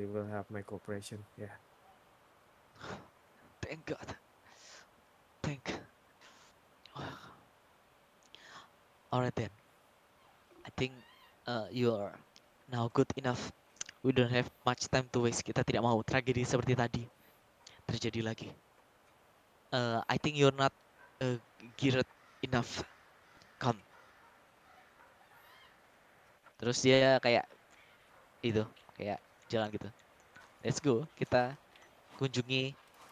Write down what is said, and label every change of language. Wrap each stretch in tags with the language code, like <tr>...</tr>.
<en>You will have my cooperation. Yeah. Thank God. Thank. Alright then. I think you are now good enough. We don't have much time to waste.</en> <id>Kita tidak mau tragedi seperti tadi terjadi lagi.</id> <en>I think you're not geared enough. Come.</en> <id>Terus dia kayak itu, kayak jalan gitu.</id> <en>Let's go.</en> <id>Kita kunjungi.</id>